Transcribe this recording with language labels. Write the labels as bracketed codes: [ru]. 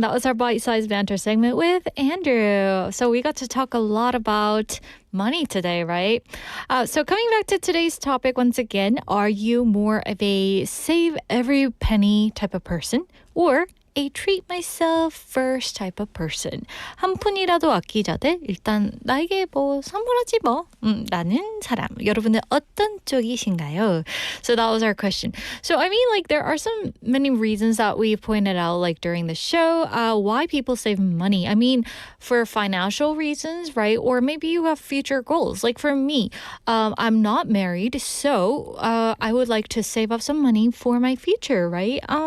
[en] That was our bite-sized banter segment with Andrew. So we got to talk a lot about money today, right? So coming back to today's topic once again, are you more of a save every penny type of person or a treat myself first type of person? [ko] 한 푼이라도 아끼자 대 일단 나에게 뭐 선물하지 뭐 라는 사람. 여러분은 어떤 쪽이신가요? [en] So that was our question. So I mean, like, there are some many reasons that we pointed out, like, during the show, why people save money. I mean, for financial reasons, right? Or maybe you have future goals. Like for me, I'm not married, so I would like to save up some money for my future, right?